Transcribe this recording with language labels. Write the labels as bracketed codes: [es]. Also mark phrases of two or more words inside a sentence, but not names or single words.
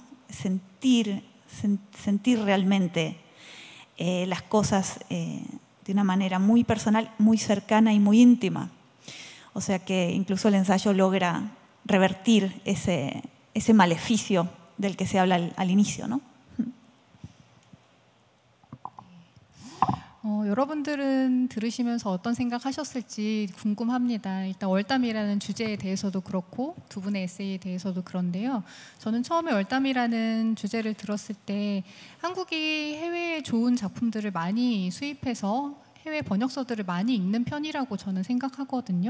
[es] Sentir realmente las cosas de una manera muy personal, muy cercana y muy íntima. O sea que incluso el ensayo logra revertir ese maleficio del que se habla al inicio, ¿no? [ko] 여러분들은 들으시면서 어떤 생각하셨을지 궁금합니다. 일단 월담이라는 주제에 대해서도 그렇고 두 분의 에세이에 대해서도 그런데요. 저는 처음에 월담이라는 주제를 들었을 때 한국이 해외에 좋은 작품들을 많이 수입해서 해외 번역서들을 많이 읽는 편이라고 저는 생각하거든요.